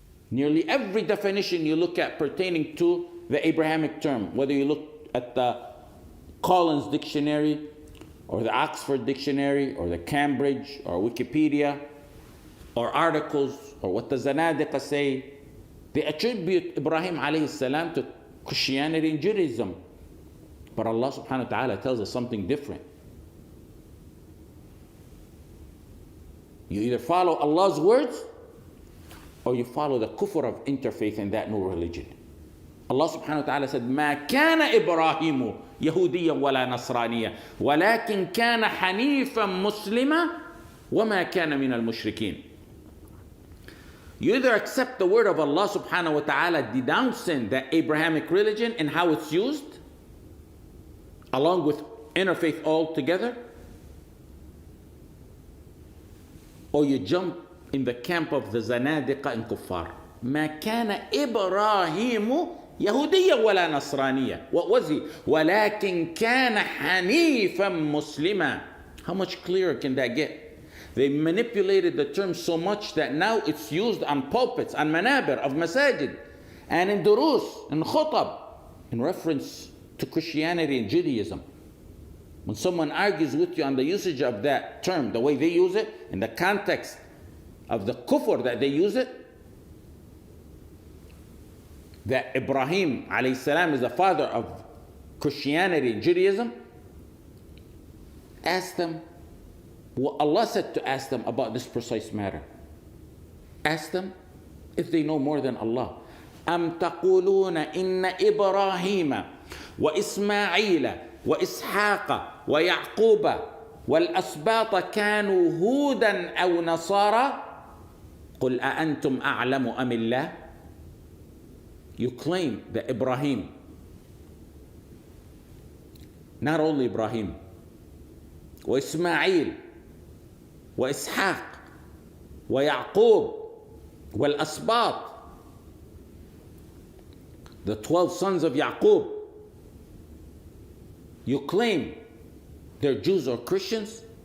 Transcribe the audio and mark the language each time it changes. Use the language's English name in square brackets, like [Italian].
[English] Nearly every definition you look at pertaining to the Abrahamic term, whether you look at the Collins Dictionary or the Oxford Dictionary or the Cambridge or Wikipedia or articles or what the Zanadiqa say, they attribute Ibrahim alayhi salam to Christianity and Judaism. But Allah subhanahu wa ta'ala tells us something different. You either follow Allah's words or you follow the kufr of interfaith in that new religion. Allah subhanahu wa ta'ala said, [Arabic] ما كان إبراهيم يهوديا ولا نصرانيا ولكن كان حنيفا مسلما وما كان من المشركين. [English] You either accept the word of Allah subhanahu wa ta'ala denouncing the Abrahamic religion and how it's used, along with interfaith altogether, or you jump in the camp of the Zanadiqa and Kuffar. [Arabic] ما كان إبراهيم يهوديا ولا نصرانيا. [English] What was he? [Arabic] ولكن كان حنيفا مسلما. [English] How much clearer can that get? They manipulated the term so much that now it's used on pulpits, on manabir of masajid, and in durus, in khutab, in reference to Christianity and Judaism. When someone argues with you on the usage of that term, the way they use it, in the context of the kufr that they use it, that Ibrahim alayhi salam is the father of Christianity and Judaism, ask them what Allah said to ask them about this precise matter. Ask them if they know more than Allah. [Arabic] أَمْ تَقُولُونَ إِنَّ إِبْرَاهِيمَ وَإِسْمَاعِيلَ وإسحاق ويعقوب والأسباط كانوا هودا أو نصارى قل أأنتم أعلم أم الله. [English] You claim that Ibrahim, not only Ibrahim, [Arabic] وإسماعيل وإسحاق ويعقوب والأسباط, [English] the 12 sons of Yaqub, you claim they're Jews or Christians?